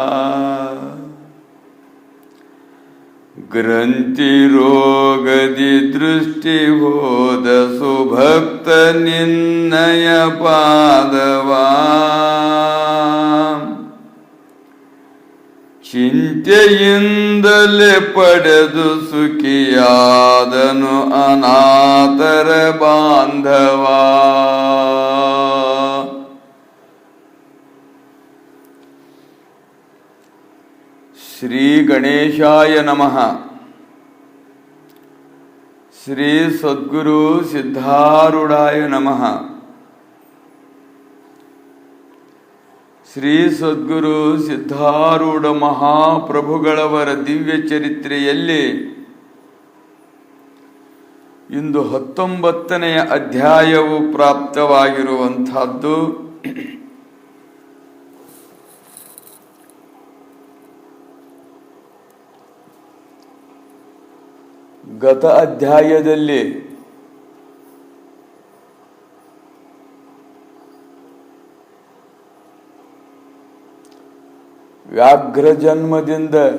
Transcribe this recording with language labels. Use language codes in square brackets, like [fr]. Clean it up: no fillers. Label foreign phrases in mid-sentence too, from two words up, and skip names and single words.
[kn] ಗ್ರಂಥಿ ರೋಗದಿ ದೃಷ್ಟಿ ಹೋದ ಸುಭಕ್ತ ನಿನ್ನಯ ಪಾದವಾ. ಚಿಂತೆಯಿಂದಲೇ ಪಡೆದು ಸುಖಿಯಾದನು ಅನಾಥರ ಬಾಂಧವ. [sa] ಶ್ರೀ ಗಣೇಶಾಯ ನಮಃ. ಶ್ರೀ ಸದ್ಗುರು ಸಿದ್ಧಾರೂಢಾಯ ನಮಃ. [kn] ಶ್ರೀ ಸದ್ಗುರು ಸಿದ್ಧಾರೂಢ ಮಹಾಪ್ರಭುಗಳವರ ದಿವ್ಯ ಚರಿತ್ರೆಯಲ್ಲಿ ಇಂದು 19ನೇ ಅಧ್ಯಾಯವು ಪ್ರಾಪ್ತವಾಗಿರುವಂತಹದ್ದು. ಗತ ಅಧ್ಯಾಯದಲ್ಲಿ ವ್ಯಾಘ್ರ ಜನ್ಮದಿಂದ